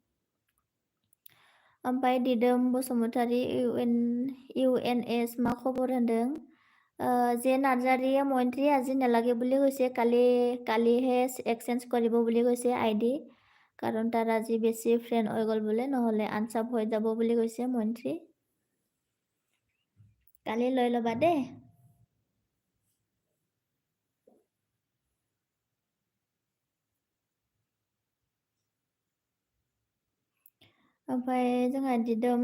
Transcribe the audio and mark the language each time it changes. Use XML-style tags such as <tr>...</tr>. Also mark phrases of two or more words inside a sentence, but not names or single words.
<brx>ओमफ्राय दिदोम बसुमतारी UNS मा खबर होनदों जे</brx> <as>नार्जारिয়ে মইন্ত্ৰী আজি নেলাগে বুলি কৈছে কালিহে এক্সচেঞ্জ কৰিব বুলি কৈছে ID কাৰণ তাৰ আজি বেছি ফ্ৰেণ্ড হৈ গ'ল বোলে নহ'লে আনচাপ হৈ যাব বুলি কৈছে মইন্ত্ৰী কালি লৈ ল'বা দেই</as> <brx>ओमफ्राय जोंहा दिदोम</brx>